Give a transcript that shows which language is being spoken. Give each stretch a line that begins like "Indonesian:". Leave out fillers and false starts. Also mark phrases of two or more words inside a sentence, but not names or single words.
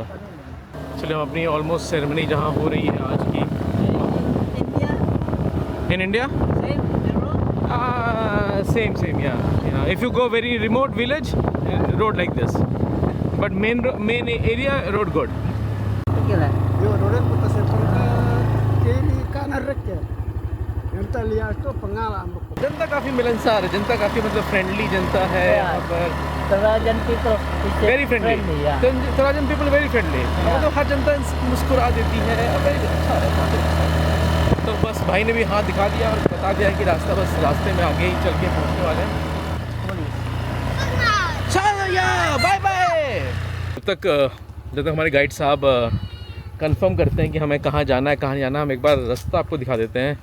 Hindi: चलिए हम अपनी
English: almost ceremony
Hindi: जहाँ हो रही है आज की
English: in India same or if you go very remote village road like this but main area road good.
Indonesian: Yo roda putar seperti kiri kanan rek ya. Yang kita lihat tuh pengalaman.
Hindi: जनता काफ़ी मिलनसार है, जनता काफ़ी मतलब फ्रेंडली जनता है यहाँ पर।
English: Tarajan people very friendly. yeah. Tarajan people very friendly,
Hindi: मतलब हर जनता मुस्कुरा देती है। वेरी अच्छा है। तो बस भाई ने भी हाथ दिखा दिया और बता दिया कि रास्ता बस रास्ते में आगे ही चल के पहुँचने वाले हैं।
English: bye bye.
Hindi: जब तक हमारे गाइड साहब कंफर्म करते हैं कि हमें कहाँ जाना है कहाँ नहीं जाना, हम एक बार रास्ता आपको दिखा देते हैं।